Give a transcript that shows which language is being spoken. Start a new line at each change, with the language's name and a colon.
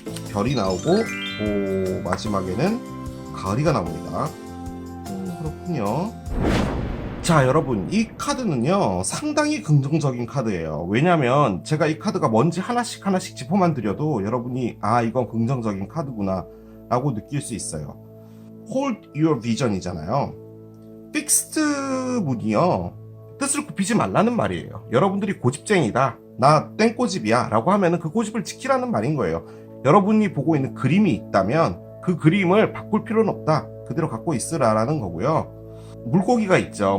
Korean: 별이 나오고 마지막에는 가을이가 나옵니다. 그렇군요. 자, 여러분 이 카드는요 상당히 긍정적인 카드예요. 왜냐면 제가 이 카드가 뭔지 하나씩 짚어만 드려도 여러분이 아 이건 긍정적인 카드구나 라고 느낄 수 있어요.
English: Hold your vision이잖아요.
Korean: Fixed Moon이요 뜻을 굽히지 말라는 말이에요. 여러분들이 고집쟁이다, 나 땡꼬집이야 라고 하면은 그 고집을 지키라는 말인 거예요. 여러분이 보고 있는 그림이 있다면 그 그림을 바꿀 필요는 없다, 그대로 갖고 있으라라는 거고요. 물고기가 있죠.